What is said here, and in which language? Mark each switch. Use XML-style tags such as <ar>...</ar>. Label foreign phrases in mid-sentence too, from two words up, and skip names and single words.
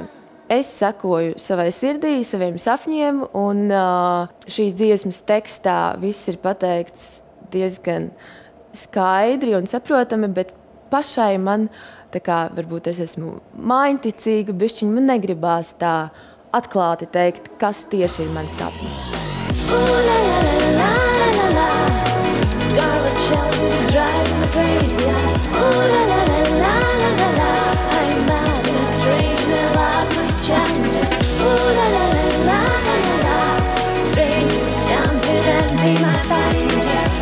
<lv>Es sekoju savai sirdī, saviem sapņiem, un šīs dziesmas tekstā viss ir pateikts diezgan skaidri un saprotami, bet pašai man, tā kā varbūt es esmu mājņticīga, bišķiņ man negribās tā atklāti teikt, kas tieši ir mans sapnis.</lv> <en>Scarlet Challenger drives me crazy. I'm mad and strange and love my challenges. Stranger, jump in and be my passenger.</en>